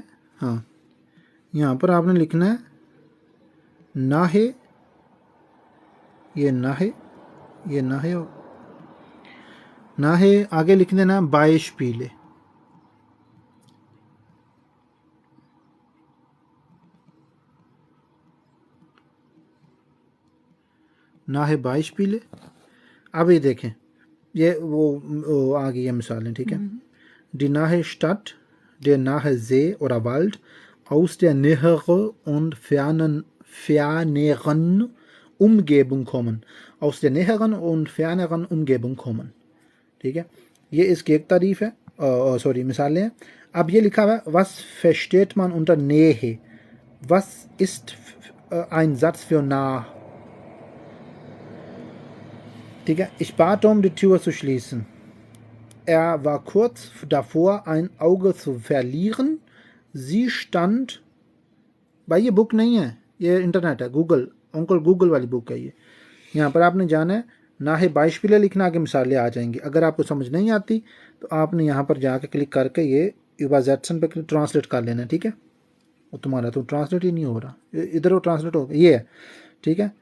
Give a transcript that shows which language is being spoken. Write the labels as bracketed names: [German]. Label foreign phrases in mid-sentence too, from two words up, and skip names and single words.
[Urdu] ہاں، یہاں پر آپ نے لکھنا ہے نا ہے، یہ نا ہے، یہ نا ہے، نا ہے، آگے لکھ دینا [German] Beispiele. nahe Beispiele. [Urdu] اب یہ دیکھیں، یہ وہ آ گئی ہے مثالیں، ٹھیک ہے. [German] Die nahe Stadt, der nahe See oder Wald, aus der näheren und ferneren Umgebung kommen. Aus der näheren und ferneren Umgebung kommen. [Urdu] ٹھیک ہے، یہ اس کی ایک تعریف ہے، سوری مثالیں ہیں. اب یہ لکھا ہوا ہے [German] was versteht man unter Nähe? Was ist ein Satz für nah? [Urdu] ٹھیک ہے, [German] ich bat die Tür zu schließen. Er war kurz davor, ein Auge zu verlieren. Sie stand, [Urdu] بھائی یہ بک نہیں ہے، یہ انٹرنیٹ ہے، گوگل، انکل گوگل والی بک ہے یہ. یہاں پر آپ نے جانا ہے, [German] nahe Beispiele [Urdu] لکھنا، آگے مثالیں آ جائیں گی. اگر آپ کو سمجھ نہیں آتی تو آپ نے یہاں پر جا کے کلک کر کے یہ یوبرزیٹسن پے ٹرانسلیٹ کر لینا ہے، ٹھیک ہے. وہ تمہارا تو ٹرانسلیٹ ہی نہیں ہو رہا، ادھر وہ ٹرانسلیٹ ہو گیا، یہ ہے، ٹھیک ہے.